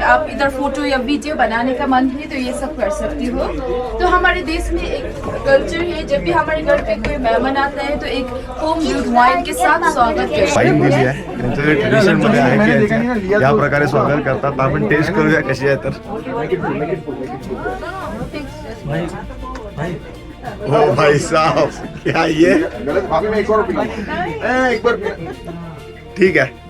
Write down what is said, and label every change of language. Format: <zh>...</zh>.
<hi>आप इधर फोटो या वीडियो बनाने का मन है तो ये सब कर सकती हो. तो हमारे देश में एक कल्चर है, जब भी हमारे घर पे कोई मेहमान आता है तो एक होम ब्रूड वाइन के साथ स्वागत करते</hi> <mr>वाईन दिली</mr> <hi>हैं.</hi> <mr>आहे, त्यांचं जे ट्रेडिशन मध्ये आहे की या प्रकारे स्वागत करतात. आपण टेस्ट करूया कशी आहे.</mr> <hi>तर ओ भाई साहब, क्या ये ठीक है.</hi>